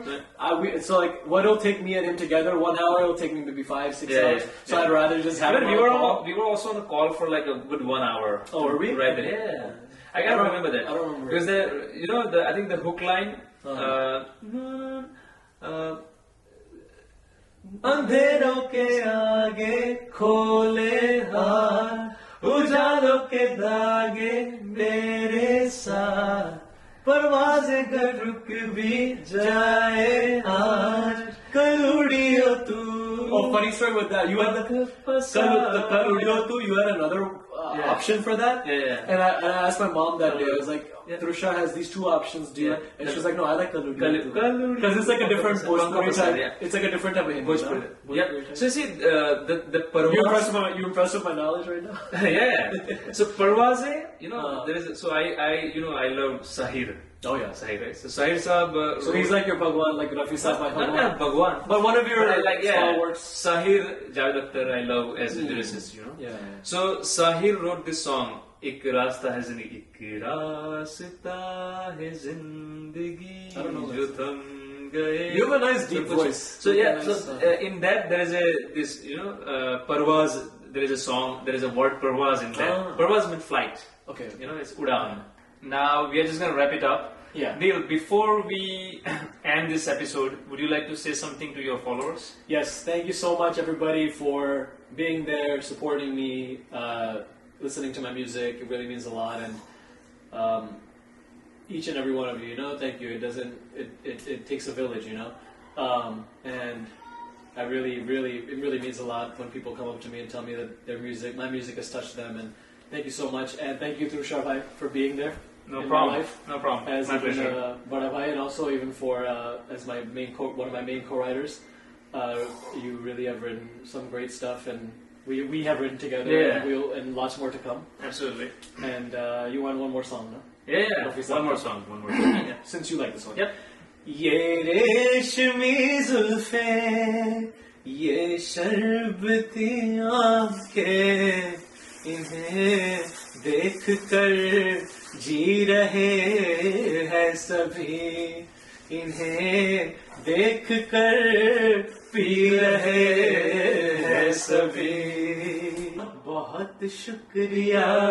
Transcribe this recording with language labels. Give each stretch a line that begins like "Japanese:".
English: Yeah. So like, what it'll take me and him together, 1 hour, it'll take me maybe 5-6 Yeah, hours. yeah, So yeah. I'd rather just have I mean, him on a call. we were also on a call for like a good 1 hour. Oh, were we? Right there. Yeah. I can't remember that. I don't remember. Because I think the hook line.
Hindi: अंधेरों के आगे खोले हाथ उजालों के धागे मेरे साथ परवाज़ें अगर रुक भी जाए आज कल उड़ियो तू.
English: Oh, funny story with that. You had the
Hindi: kal udiyo tu.
English: You had another Yeah. option for that. Yeah. And I asked my mom that day. I was like, Yeah. Trusha has these two options, do you? Yeah. And she was like, no, I like
Hindi: kal udiyo tu.
English: Kaludiyo. Because it's like a different Bhojpuri type. Yeah. It's like a different type of Hindi. Bhojpuri. no? Yeah. Bhojpuri type. So you see, the Parvaz. You impressed with my knowledge right now? yeah. So Parvaze, there is. So I love Sahir. Oh yeah. Sahir, right? So Sahir Saab. So he's like your Bhagwan, like Rafi Saab, my Not Bhagwan. Bhagwan. But one of your But I like, stalwarts. Sahir Javed Akhtar, I love as a lyricist, Yeah. So Sahir wrote this song,
Hindi: एक रास्ता है जिंदगी, एक रास्ता है जिंदगी
English: I don't know
Hindi: जो
English: this.
Hindi: थम गए.
English: You have a nice deep voice. So You yeah, have a nice, so in that there is Parvaz. There is a song. There is a word Parvaz in that. Ah. Parvaz means flight. Okay. It's Udan. Now we are just gonna wrap it up. Yeah. Neil, before we end this episode, would you like to say something to your followers? Yes, thank you so much, everybody, for being there, supporting me, listening to my music. It really means a lot, and each and every one of you, thank you. It takes a village, and I it really means a lot when people come up to me and tell me that my music has touched them, and thank you so much, and thank you, Tushar Bhai, for being there. No in problem. My life. No problem. As My even, pleasure. Bada Bhai, and also even for as my one of my main co-writers. You really have written some great stuff, and we have written together, Yeah. and lots more to come. Absolutely. And you want one more song, no? Yeah. One more song. Yeah. Since you like this one. Yep.
Hindi: ये रेशमी जुल्फे ये शरबती आंखें इन्हें देख कर जी रहे हैं सभी इन्हें देख कर पी रहे हैं सभी बहुत शुक्रिया